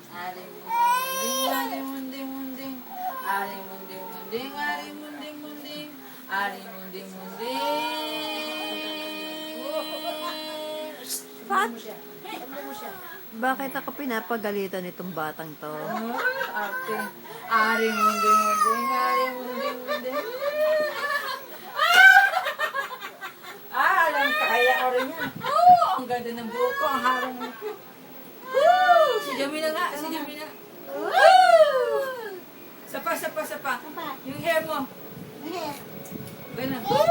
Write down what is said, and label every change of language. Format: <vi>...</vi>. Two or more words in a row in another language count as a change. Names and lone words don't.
<tl>Ari munding munding, ari munding munding, ari munding munding, ari munding munding. Pat? Bakit ako pinapagalitan itong batang to? Ate, ari munding munding, ari munding munding. Alam kaya ko rin yan. Ang ganda ng buko, ang harang ng buko. Si Jamila nga, si Jamila. Sapa. Yung hair mo. Ganun.</tl>